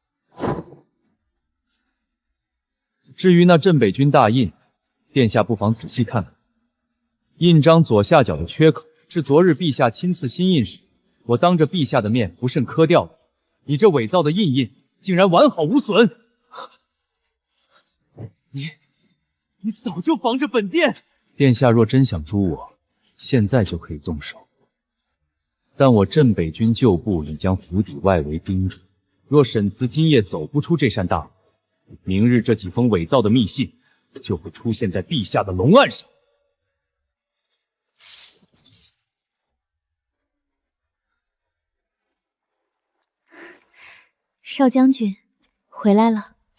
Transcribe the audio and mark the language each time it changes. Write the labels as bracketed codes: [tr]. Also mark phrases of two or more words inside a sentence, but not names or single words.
[zh] 至於那鎮北軍大印，殿下不妨仔細看看，印章左下角的缺口是昨日陛下親賜新印時，我當着陛下的面不慎磕掉的。你這偽造的印竟然完好無損，你早就防着本殿。殿下若真想誅我，現在就可以動手。但我鎮北軍舊部已將府邸外圍盯住，若沈慈今夜走不出這扇大門，明日這幾封偽造的密信就會出現在陛下的龍案上。少將軍回來了。